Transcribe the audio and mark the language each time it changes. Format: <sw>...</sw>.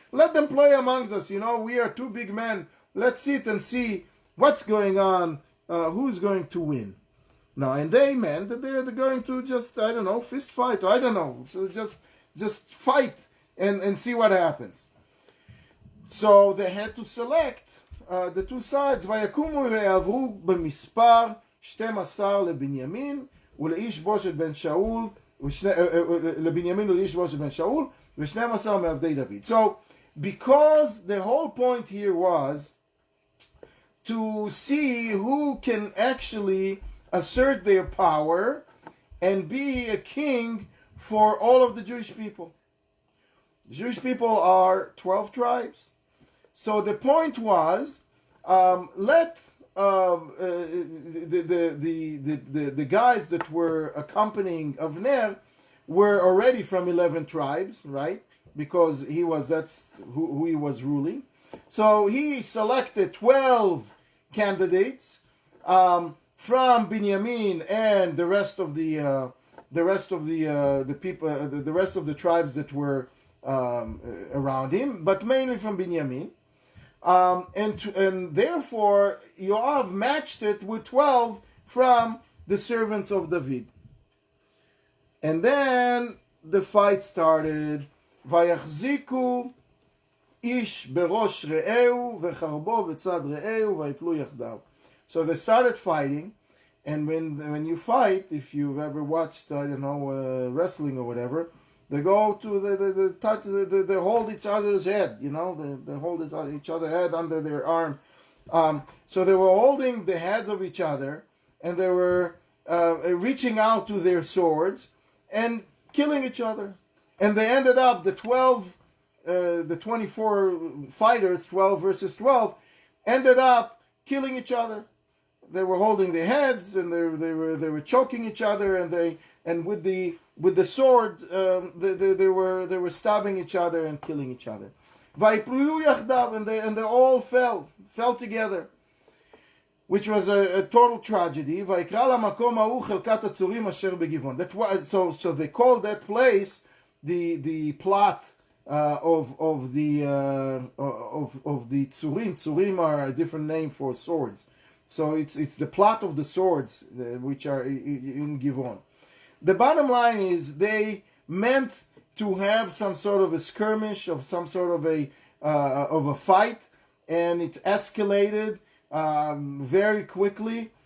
<en>Let them play amongst us, we are two big men. Let's sit and see what's going on, who's going to win. Now, and they meant that they're going to just, fist fight, or I don't know, so just fight and see what happens. So they had to select the two sides.</en> <he>ויקומו ויעברו במספר 12 לבנימין ולאיש בושת בן שאול לבנימין ולאיש בושת בן שאול ו12 מעבדי דוד.</he> <en>So because the whole point here was to see who can actually assert their power and be a king for all of the Jewish people. The Jewish people are 12 tribes. So the point was, let the guys that were accompanying Avner were already from 11 tribes, right? Because that's who he was ruling. So he selected 12 candidates from Binyamin and the rest of the people, the rest of the tribes that were around him, but mainly from Binyamin. And therefore, Yoav matched it with 12 from the servants of David. And then the fight started.</en> <he>ויחזיקו איש בראש רעהו וחרבו בצד רעהו ויפלו יחדיו.</he> <en>So they started fighting, and when you fight, if you've ever watched, I don't know, wrestling or whatever, they go to the touch, they hold each other's head, you know, they hold each other's head under their arm. So they were holding the heads of each other, and they were reaching out to their swords and killing each other. And they ended up, the 24 fighters, 12 versus 12, ended up killing each other. They were holding their heads, and they were choking each other, and with the sword, they were stabbing each other and killing each other.</en> <he>ויפלו יחדיו,</he> <en>and they all fell together, which was a total tragedy.</en> <he>ויקרא למקום ההוא חלקת הצורים אשר בגבעון.</he> <en>So they called that place the plot of the tzurim. Tzurim are a different name for swords. So it's the plot of the swords which are in Givon. The bottom line is they meant to have some sort of a skirmish, of some sort of a fight, and it escalated very quickly.</en>